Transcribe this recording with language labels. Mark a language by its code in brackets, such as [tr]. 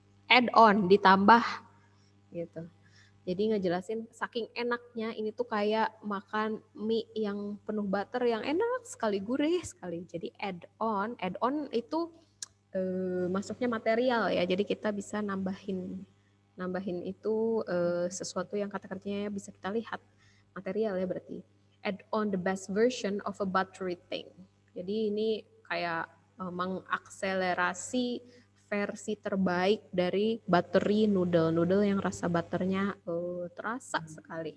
[id] Add on, ditambah gitu. Jadi ngejelasin saking enaknya ini tuh kayak makan mie yang penuh butter yang enak sekali, gurih sekali. Jadi add on itu masuknya material ya. Jadi kita bisa nambahin itu sesuatu yang kata kerjanya bisa kita lihat, material ya berarti. [en] Add on the best version of a buttery thing. [id] Jadi ini kayak mengakselerasi versi terbaik dari buttery noodle yang rasa butternya terasa sekali.